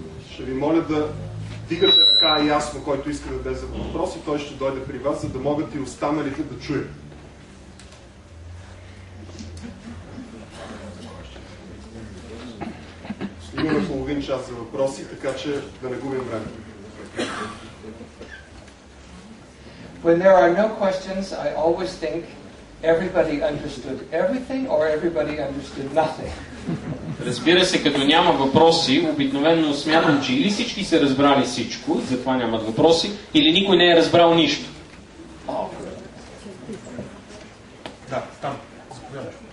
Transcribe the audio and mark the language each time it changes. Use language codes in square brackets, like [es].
[bg] Ще ви моля да вдигате ръка ясно, който иска да даде за въпрос, и той ще дойде при вас, за да могат и останалите да чуят. Имаме половин час за въпроси, така че да не губим време. [en] When there are no questions, I always think everybody understood everything or everybody understood nothing. [bg] Разбира се, като няма въпроси, обикновено смятам, че или всички са разбрали всичко, затова нямат въпроси, или никой не е разбрал нищо. Да, там. Заповядай.